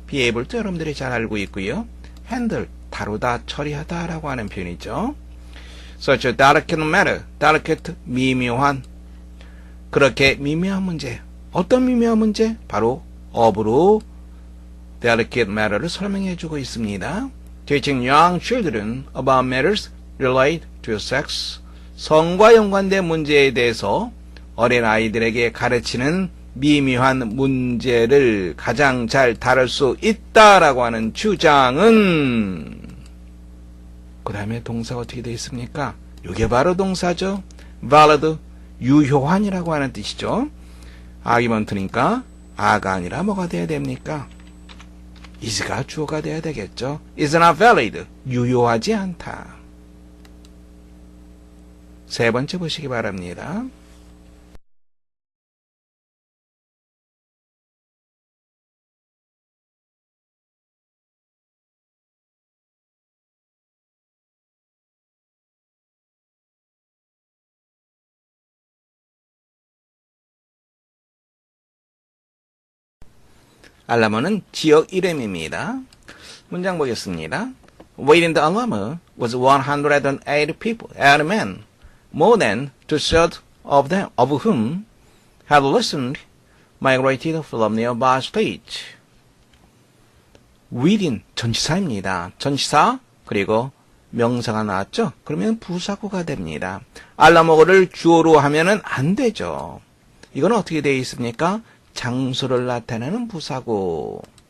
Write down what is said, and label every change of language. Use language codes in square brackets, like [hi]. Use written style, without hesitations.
[ko] be able도 여러분들이 잘 알고 있고요. handle, 다루다, 처리하다 라고 하는 표현이죠. [en] such a delicate matter, [ko] delicate, 미묘한. 그렇게 미묘한 문제. 어떤 미묘한 문제? 바로 of로 [en] delicate matter [ko] 를 설명해 주고 있습니다. [en] Teaching young children about matters related to sex. [ko] 성과 연관된 문제에 대해서 어린 아이들에게 가르치는 미묘한 문제를 가장 잘 다룰 수 있다라고 하는 주장은 그 다음에 동사가 어떻게 되어 있습니까? 이게 바로 동사죠. valid, 유효한이라고 하는 뜻이죠. argument니까 아가 아니라 뭐가 돼야 됩니까? is가 주어가 돼야 되겠죠. [en] is not valid, [ko] 유효하지 않다. 세 번째 보시기 바랍니다. 알라모는 지역 이름입니다. 문장 보겠습니다. [en] Within the Alamo was 108 people, 8 men, more than two-thirds of them, of whom had recently migrated from nearby states. [ko] Within, 전치사입니다. 전치사, 그리고 명사가 나왔죠? 그러면 부사구가 됩니다. 알라모를 주어로 하면은 안 되죠. 이건 어떻게 되어 있습니까? 장소를 나타내는 부사구.